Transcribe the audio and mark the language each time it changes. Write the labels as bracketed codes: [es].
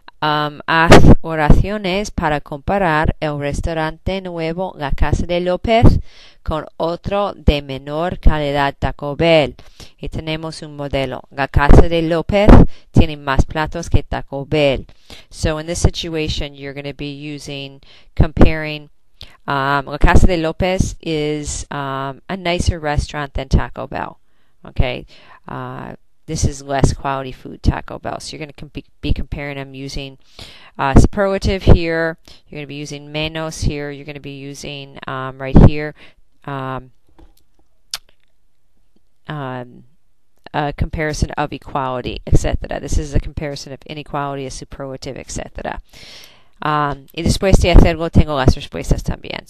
[es] Haz oraciones para comparar el restaurante nuevo La Casa de López con otro de menor calidad, Taco Bell. Y tenemos un modelo. La Casa de López tiene más platos que Taco Bell. [en] So in this situation, you're going to be comparing. La Casa de López is a nicer restaurant than Taco Bell. Okay. This is less quality food, Taco Bell. So you're going to be comparing them using superlative here. You're going to be using menos here. You're going to be using right here a comparison of equality, etc. This is a comparison of inequality, a superlative, etc. [es] Y después de hacerlo tengo las respuestas también.